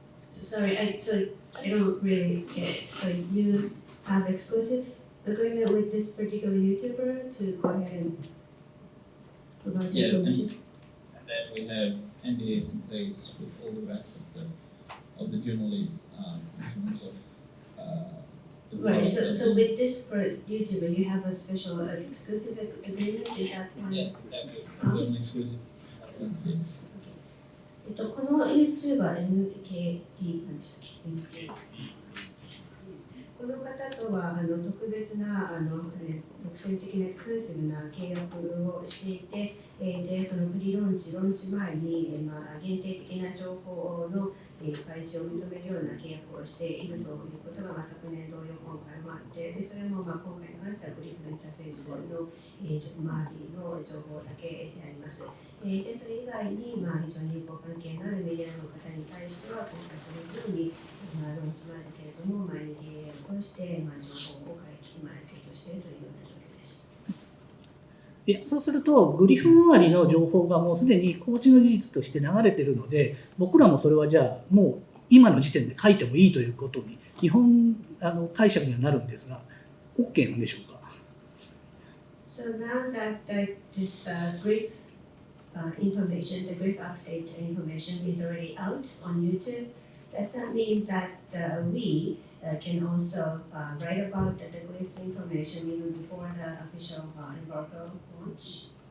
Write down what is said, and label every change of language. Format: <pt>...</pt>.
<en>So sorry, I don't really get it. So you have exclusive agreement with this particular YouTuber to go ahead and provide the information? And then we have NDAs in place with all the rest of the journalists in terms of the Right, process. so with this for YouTuber, you have a special exclusive agreement, is that one? Yes, exactly. It was an exclusive yes.</en> <ja>この YouTuber NKT なんでしたっけ？この方とは特別な独占的なエクスクルーシブな契約をしていて、でそのプリローンチ前に、限定的な情報の開示を認めるような契約をしているということが、昨年同様今回もあって、でそれも今回に関してはグリフのインターフェースの、周りの情報だけであります。でそれ以外に、非常にご関係のあるメディアの方に対しては、今回と同じように、ローンチ前だけれども、NDA を通して、情報を提供しているというような状況です。いや、そうすると、グリフ周りの情報がもうすでに公知の事実として流れているので、僕らもそれはじゃあ、もう今の時点で書いてもいいということに、基本解釈にはなるんですが、OK なんでしょうか。</ja> <en>So now that this brief information, the brief update information is already out on YouTube, does that mean that we can also write about the brief information even before the official embargo launch?</en>